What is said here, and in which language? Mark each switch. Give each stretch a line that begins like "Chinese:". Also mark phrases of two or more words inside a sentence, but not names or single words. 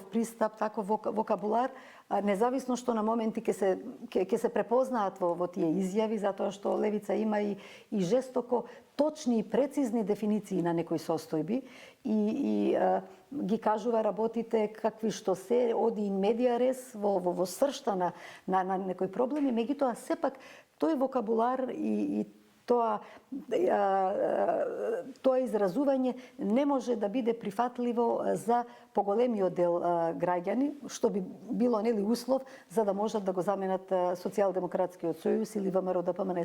Macedonian: пристап, таков вокабулар, независно што на моменти ќе се препознаат во тие изјави, затоа што Левица има и жестоко точни и прецизни дефиниции на некои состојби и ги кажува работите какви што се, оди
Latin: in media res
Macedonian: во сршта на некои проблеми, меѓутоа сепак тој вокабулар и тоа изразување не може да биде прифатливо за поголемиот дел граѓани, што би било нели услов за да можат да го заменат Социјалдемократскиот сојуз или ВМРО-ДПМН.